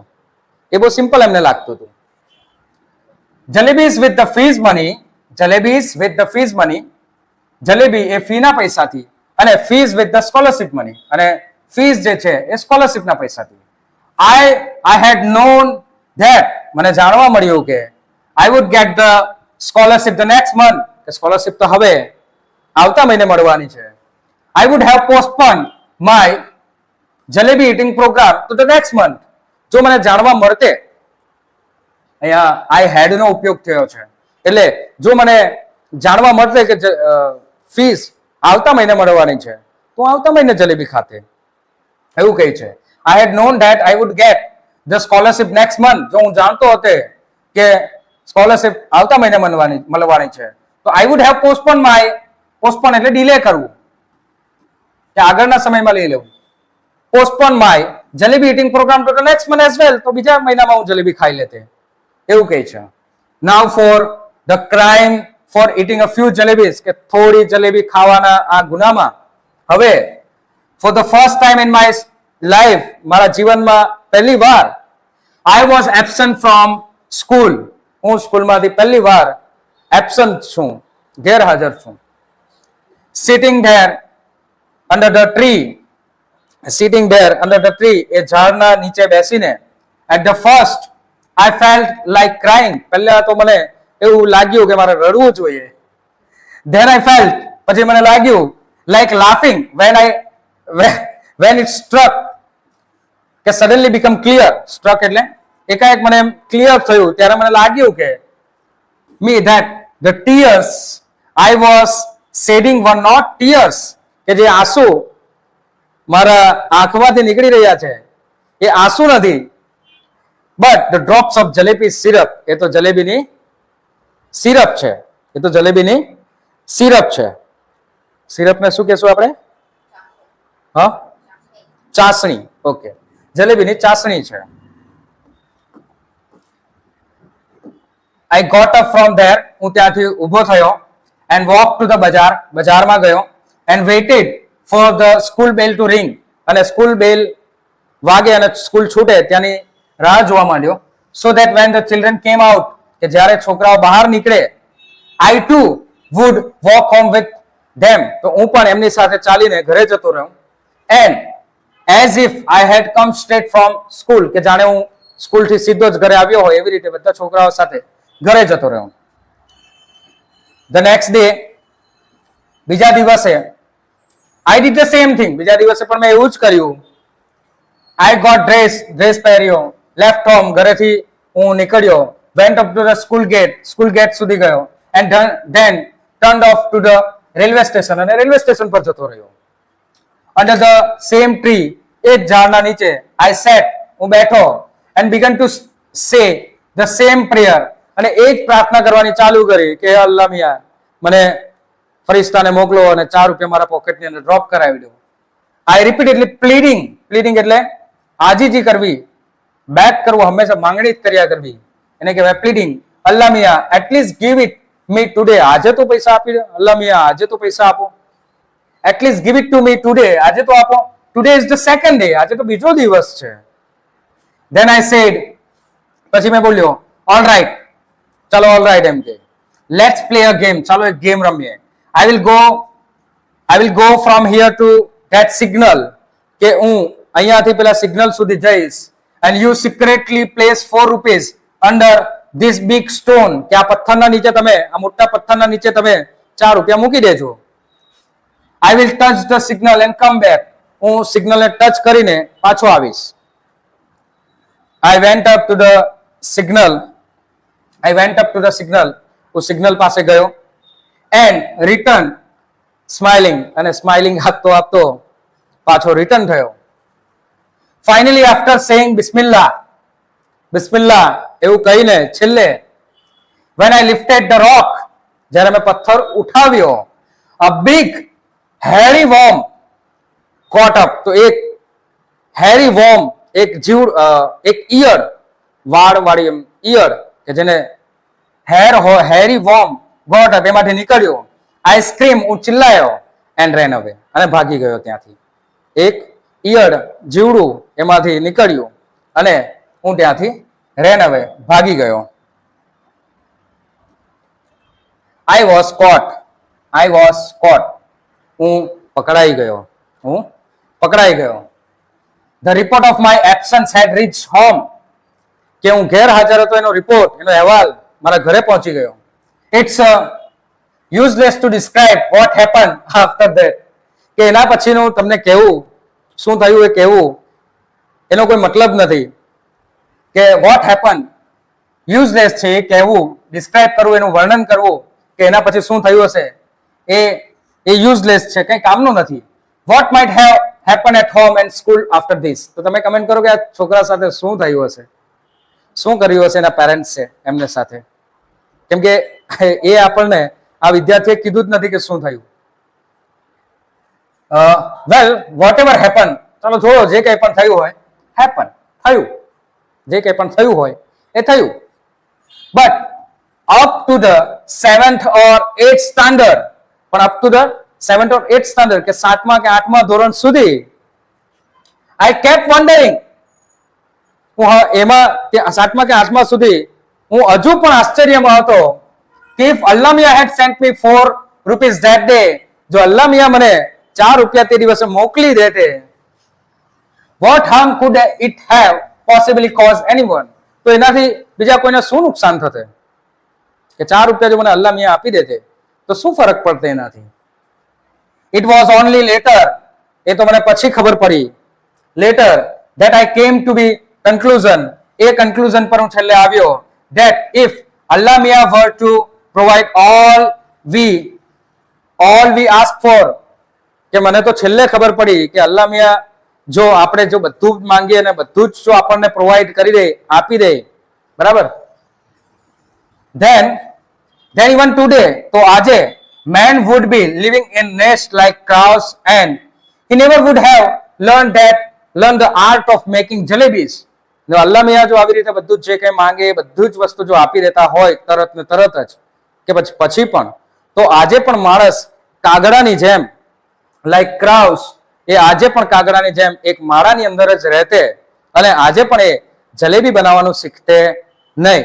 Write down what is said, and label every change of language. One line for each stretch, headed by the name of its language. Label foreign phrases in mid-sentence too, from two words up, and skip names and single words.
Gujarati: એ બહુ સિમ્પલ એમને લાગતું હતું.
English: Jalebis with the fees money,
Gujarati: જલેબી એ ફીના પૈસાથી અને
English: fees with the scholarship money,
Gujarati: અને ફીસ જે છે એ સ્કોલરશિપના પૈસાથી.
English: I had known that,
Gujarati: મને જાણવા મળ્યું કે I would get the scholarship the next month. કે સ્કોલરશિપ તો હવે આવતા મહિને મળવાની છે.
English: I would have postponed my jalebi eating program to the next month.
Gujarati: જો મને જાણવા મળતે, અહીંયા
English: I had
Gujarati: નો ઉપયોગ થયો છે, એટલે જો મને જાણવા મળતે કે ફીસ આવતા મહિને મળવાની છે તો આવતા મહિને જલેબી ખાતે. એવું કહે છે.
English: I had known that I would get the scholarship next month.
Gujarati: જો હું જાણતો હતો કે સ્કોલરશિપ આવતા મહિને મળવાની છે, તો
English: I would have postpone
Gujarati: એટલે ડિલે કરવું, કે આગળના સમયમાં લઈ લેવું.
English: postpone my jalebi eating program to the next month as well.
Gujarati: તો બીજા મહિનામાં હું જલેબી ખાઈ લેતે, એવું કહે છે.
English: Now for the crime for eating a few jalebis,
Gujarati: કે થોડી જલેબી ખાવાના આ ગુનામાં હવે
English: for the first time in my life,
Gujarati: મારા જીવનમાં પહેલી વાર
English: I was absent from school.
Gujarati: હું સ્કૂલમાંથી પહેલી વાર absent છું, ગેરહાજર છું.
English: Sitting there under the tree,
Gujarati: એ ઝાડના નીચે બેસીને,
English: at the first I felt like crying.
Gujarati: પહેલા તો મને એવું લાગ્યું કે મારે રડવું જોઈએ.
English: Then I felt,
Gujarati: પછી મને લાગ્યું
English: like laughing when it struck, કે suddenly become clear.
Gujarati: struck એટલે એકાએક મને એમ ક્લિયર થયું, ત્યારે મને લાગ્યું કે
English: me that the tears I was shedding were not tears,
Gujarati: કે જે આંસુ મારા આંખમાંથી નીકળી રહ્યા છે એ આંસુ નથી,
English: but the drops of jalebi syrup.
Gujarati: એ તો જલેબીની સિરપ છે, એ તો જલેબીની સિરપ છે. સિરપને શું કહેશું આપણે? હા, ચાસણી. ઓકે, જલેબીની ચાસણી છે.
English: I got up from there,
Gujarati: હું ત્યાંથી ઊભો થયો,
English: and walked to the બજાર,
Gujarati: બજારમાં ગયો,
English: and waited for the school bell to ring.
Gujarati: અને સ્કૂલ બેલ વાગે અને સ્કૂલ છૂટે ત્યાંની રાહ જોવા માંડ્યો.
English: So that when the children came out,
Gujarati: કે જ્યારે છોકરાઓ બહાર નીકળે,
English: I too would walk home with them.
Gujarati: તો હું પણ એમની સાથે ચાલીને ઘરે જતો રહ્યો.
English: And as if I had come straight from school,
Gujarati: કે જાણે હું સ્કૂલથી સીધો જ ઘરે આવ્યો હોય એવી રીતે બધા છોકરાઓ સાથે ઘરે જતો રહ્યો.
English: The next day,
Gujarati: બીજા દિવસે
English: I did the same thing.
Gujarati: બીજા દિવસે પણ મેં એવું જ કર્યું.
English: I got dress પહેર્યો, left home,
Gujarati: ઘરેથી હું નીકળ્યો,
English: went up to the school gate
Gujarati: સુધી ગયો,
English: and then turned off to the railway station,
Gujarati: અને રેલવે સ્ટેશન પર જતો રહ્યો.
English: Under the same tree,
Gujarati: એ જ ઝાડના નીચે
English: I sat,
Gujarati: હું બેઠો,
English: and began to say the same prayer,
Gujarati: અને એ જ પ્રાર્થના કરવાની ચાલુ કરી કે અલ્લાહ મિયા મને ફરિશ્તાને મોકલો અને 4 રૂપિયા મારા પોકેટની અંદર ડ્રોપ કરાવી દો.
English: I repeatedly pleading
Gujarati: એટલે આજીજી કરવી, બેક કરવું, હંમેશા માંગણી જ કર્યા કરવી, એને કહેવાય pleading.
English: અલ્લાહ મિયા at least give it me today,
Gujarati: આજે તો પૈસા આપી દો. અલ્લાહ મિયા આજે તો પૈસા આપો.
English: at least give it to me today,
Gujarati: આજે તો આપો.
English: today is the second day,
Gujarati: આજે તો બીજો દિવસ છે.
English: then I said,
Gujarati: પછી મેં બોલ્યો
English: all right, ચાલો all right
Gujarati: એમ કે
English: let's play a game,
Gujarati: ચાલો એક ગેમ રમીએ.
English: I will go from here to that signal,
Gujarati: કે હું અહીંયાથી પેલા સિગ્નલ સુધી જઈશ,
English: and you secretly place 4 rupees under this big stone,
Gujarati: કે આ પથ્થરના નીચે તમે, આ મોટા પથ્થરના નીચે તમે 4 રૂપિયા મૂકી દેજો.
English: I will touch the signal and come back,
Gujarati: હું સિગ્નલને ટચ કરીને પાછો આવીશ.
English: I went up to the signal,
Gujarati: હું સિગ્નલ પાસે ગયો,
English: and return smiling,
Gujarati: અને સ્માઇલિંગ આપતો આપતો પાછો રિટર્ન થયો.
English: Finally after saying bismillah
Gujarati: એવું કહીને છેલ્લે,
English: when I lifted the rock,
Gujarati: જ્યારે મેં પથ્થર ઉઠાવ્યો,
English: a big hairy worm caught up,
Gujarati: તો એક
English: hairy worm,
Gujarati: એક ઈયળ, વાળવાળી ઈયળ, કે જેને
English: hairy worm got up,
Gujarati: એમાંથી નીકળ્યો.
English: I screamed,
Gujarati: હું ચિલ્લાયો,
English: and ran away,
Gujarati: અને ભાગી ગયો ત્યાંથી. એક ઈયળ જીવડું એમાંથી નીકળ્યું અને હું ત્યાંથી
English: ran away,
Gujarati: ભાગી ગયો.
English: I was caught,
Gujarati: હું પકડાઈ ગયો.
English: The report of my absence had reached home,
Gujarati: કે હું ગેરહાજર હતો એનો રિપોર્ટ, એનો અહેવાલ મારા ઘરે પહોંચી ગયો.
English: It's useless to describe what happened after that,
Gujarati: કે એના પછીનું તમને કહેવું શું થયું એ કહેવું એનો કોઈ મતલબ નથી, કે
English: what happened
Gujarati: useless છે એ કહેવું, ડિસ્ક્રાઇબ કરવું, એનું વર્ણન કરવું કે એના પછી શું થયું હશે એ useless છે, કંઈ કામનું નથી.
English: what might have happen at home and school after this?
Gujarati: તો તમે કમેન્ટ કરો કે આ છોકરા સાથે શું થયું હશે, શું કર્યું હશે એના પેરેન્ટ્સ છે એમને સાથે. કેમ કે એ આપણને આ વિદ્યાર્થીએ કીધું જ નથી કે શું થયું.
English: well what ever happen,
Gujarati: ચાલો જોડો, જે કંઈ પણ થયું હોય હેપન, થયું, જે કંઈ પણ થયું હોય એ થયું.
English: but up to the 7th or 8th standard, પણ up to the 7th or 8th standard
Gujarati: કે 7મા કે 8મા ધોરણ સુધી
English: I kept wondering,
Gujarati: હું એમાં 7મા કે 8મા સુધી હું હજુ પણ આશ્ચર્યમાં હતો કે
English: if Allah Mia had sent me 4 rupees that day,
Gujarati: જો અલ્લાહ મિયા મને 4 રૂપિયા તે દિવસે મોકલી દેતે,
English: what harm could it have possibly caused anyone,
Gujarati: તો એનાથી બીજા કોઈને શું નુકસાન થતે કે 4 રૂપિયા જો મને અલ્લાહ મિયા આપી દેતે તો શું ફરક પડતે એનાથી.
English: It was only later,
Gujarati: એ તો મને પછી ખબર પડી,
English: later that I came to be conclusion,
Gujarati: એ conclusion પર હું છેલ્લે આવ્યો,
English: that if Allah Mia were to provide all we ask for,
Gujarati: કે મને તો છેલ્લે ખબર પડી કે અલ્લાહ મિયા જો આપણે જો બધું જ માંગીએ અને બધું જ જો આપણને પ્રોવાઈડ કરી દે, આપી દે, બરાબર,
English: then even today,
Gujarati: તો આજે
English: man would be living in nest like crows and he never would have learned the art of making jalebis.
Gujarati: જો અલ્લાહ મિયા જો આવી રીતે બધું જ જે કંઈ માંગે બધું જ વસ્તુ જો આપી દેતા હોય તરત ને તરત જ કે પછી પણ, તો આજે પણ માણસ કાગડાની જેમ
English: like crows,
Gujarati: એ આજે પણ કાગડાની જેમ એક માળાની અંદર જ રહેતે અને આજે પણ એ જલેબી બનાવવાનું શીખતે નહીં.